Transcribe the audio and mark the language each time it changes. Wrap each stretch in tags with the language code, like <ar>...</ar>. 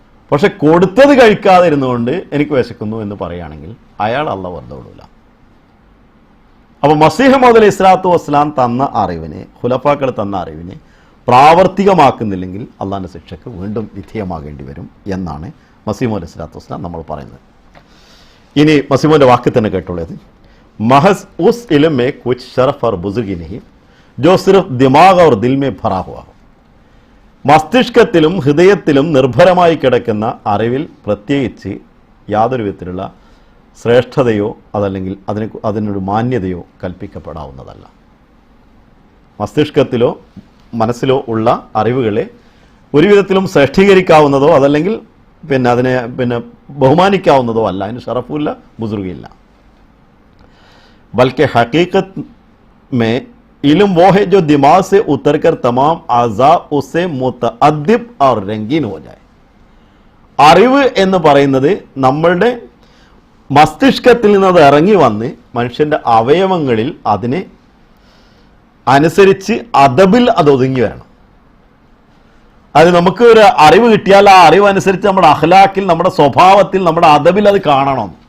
<ml>പക്ഷെ കൊടുത്തത് കഴിക്കാതെ ഇരുന്നുകൊണ്ട് എനിക്ക് വിശക്കുന്നു എന്ന് പറയുകയാണെങ്കിൽ അയാൾ അള്ളാഹ് വെറുതെ വിടില്ല. അപ്പോൾ മസീഹ് മൗഊദ് അലൈഹി സ്വലാത്തു വസ്സലാം തന്ന അറിവിനെ, ഖുലഫാക്കൾ തന്ന അറിവിനെ പ്രാവർത്തികമാക്കുന്നില്ലെങ്കിൽ അള്ളാഹിൻ്റെ ശിക്ഷയ്ക്ക് വീണ്ടും വിധേയമാകേണ്ടി വരും എന്നാണ് മസീഹ് മൗഊദ് അലൈഹി സ്വലാത്തു വസ്സലാം നമ്മൾ പറയുന്നത്. ഇനി മസീഹുവിൻ്റെ വാക്ക് തന്നെ കേട്ടുള്ളത്:</ml> <hi>महज उस इल्म में कुछ शरफ और बुजुर्गी नहीं जो सिर्फ दिमाग और दिल में भरा हुआ हो.</hi> <ml>മസ്തിഷ്കത്തിലും ഹൃദയത്തിലും നിർഭരമായി കിടക്കുന്ന അറിവിൽ പ്രത്യേകിച്ച് യാതൊരു വിധത്തിലുള്ള ശ്രേഷ്ഠതയോ അതല്ലെങ്കിൽ അതിനൊരു മാന്യതയോ കൽപ്പിക്കപ്പെടാവുന്നതല്ല. മസ്തിഷ്കത്തിലോ മനസ്സിലോ ഉള്ള അറിവുകളെ ഒരു വിധത്തിലും ശ്രേഷ്ഠീകരിക്കാവുന്നതോ അതല്ലെങ്കിൽ അതിനെ ബഹുമാനിക്കാവുന്നതോ അല്ല. അതിന് ഷറഫുമില്ല, ബുസുർഗില്ല.</ml> <hi>बल्कि हकीकत में इल्म वो है जो दिमाग से उतरकर तमाम आज़ा उसे मुतअद्दिब और रंगीन हो जाए.</hi> <ml>അറിവ് എന്ന് പറയുന്നത് നമ്മളുടെ മസ്തിഷ്കത്തിൽ നിന്നത് ഇറങ്ങി വന്ന് മനുഷ്യൻ്റെ അവയവങ്ങളിൽ അതിനെ അനുസരിച്ച് അദബിൽ അത് ഒതുങ്ങി വരണം. അത് നമുക്ക് ഒരു അറിവ് കിട്ടിയാൽ ആ അറിവ് അനുസരിച്ച് നമ്മുടെ അഖ്ലാഖിൽ, നമ്മുടെ സ്വഭാവത്തിൽ, നമ്മുടെ അദബിൽ അത് കാണണം.</ml>